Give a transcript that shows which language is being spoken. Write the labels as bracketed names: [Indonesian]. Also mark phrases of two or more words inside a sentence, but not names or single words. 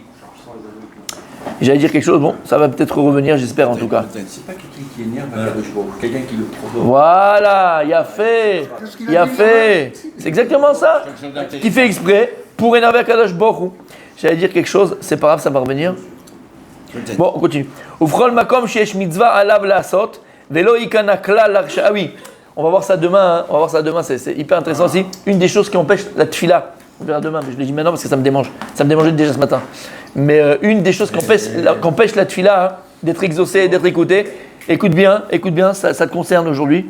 [French] J'allais dire quelque chose, bon, ça va peut-être revenir, j'espère en tout cas. C'est pas quelqu'un qui énerve Akadosh Baruch Hu, quelqu'un qui le provoque. Voilà, il a fait. C'est exactement ça. Qui fait exprès pour énerver Akadosh Baruch Hu. J'allais dire quelque chose, c'est pas grave, ça va revenir. Bon, on continue. [Hebrew] ובכל מקום שיש מצוה עליו לעשות ולא יקנא כלל לרשע. [French] Ah oui, on va voir ça demain. C'est hyper intéressant aussi. Une des choses qui empêche la tfila. On verra demain, mais je le dis maintenant parce que ça me démange. Ça me démangeait déjà ce matin. Mais une des choses qu'empêche la tfila d'être exaucée, d'être écoutée, écoute bien, ça te concerne aujourd'hui.